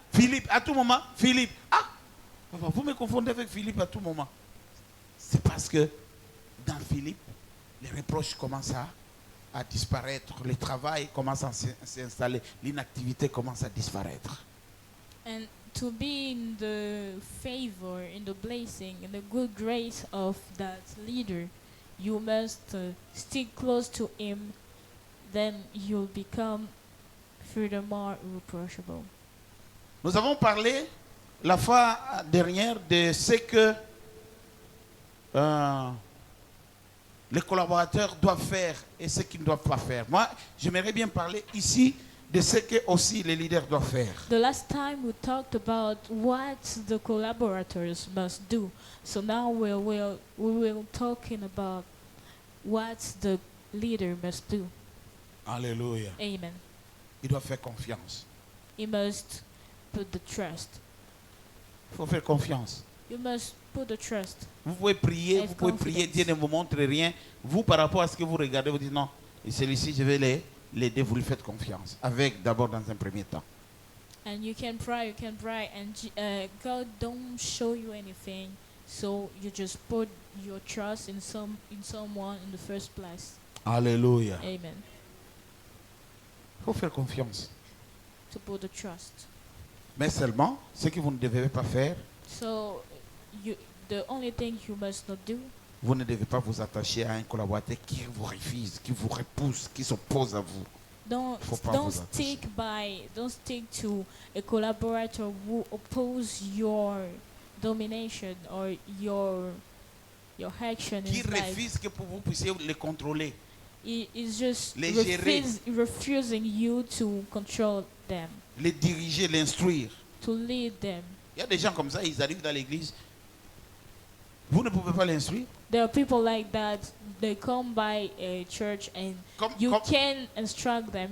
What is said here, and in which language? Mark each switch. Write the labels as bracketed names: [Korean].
[French] Philippe, à tout moment, Philippe. Ah, vous me confondez avec Philippe à tout moment. C'est parce que dans Philippe, les reproches commencent à disparaître, le travail commence à s'installer, l'inactivité commence à disparaître. [English] And to be in the favor, in the blessing, in the good grace of that leader, you must stick close to him. Then you'll become furthermore irreproachable. [French] Nous avons parlé la fois dernière de ce que les collaborateurs doivent faire et ce qu'ils ne doivent pas faire. Moi, j'aimerais bien parler ici de ce que aussi les leaders doivent faire. [English] The last time we talked about what the collaborators must do. So now we will talking about what the leader must do. Alléluia. Amen. [French] Ils doivent faire confiance. [English] You must put the trust. [French] Il faut faire confiance. [English] You must put the trust. [French] Vous pouvez prier, [English] Have [French] vous pouvez prier, [English] confidence. [French] Dieu ne vous montre rien. Vous, par rapport à ce que vous regardez, vous dites non, et celui-ci, je vais l'aider, vous lui faites confiance. Avec d'abord dans un premier temps. [English] And you can pray, and God don't show you anything. So you just put your trust in someone in the first place. Alléluia. Amen. [French] Il faut faire confiance. [English] To put the trust. [French] Mais seulement, ce que vous ne devez pas faire, [English] So the only thing you must not do, [French] vous ne devez pas vous attacher à un collaborateur qui vous refuse, qui vous repousse, qui s'oppose à vous. Faut pas [English] don't [French] vous attacher. [English] stick to a collaborator who oppose your domination or your action in [French] Qui [English] life. [French] refuse que vous puissiez les contrôler. [English] He is just [French] Les gérer. [English] refusing you to control them, [French] Les diriger, l'instruire. [English] to lead them. [French] Il y a des gens comme ça, ils arrivent dans l'église. Vous ne pouvez pas l'instruire. [English] There are people like that. They come by a church and you can instruct them.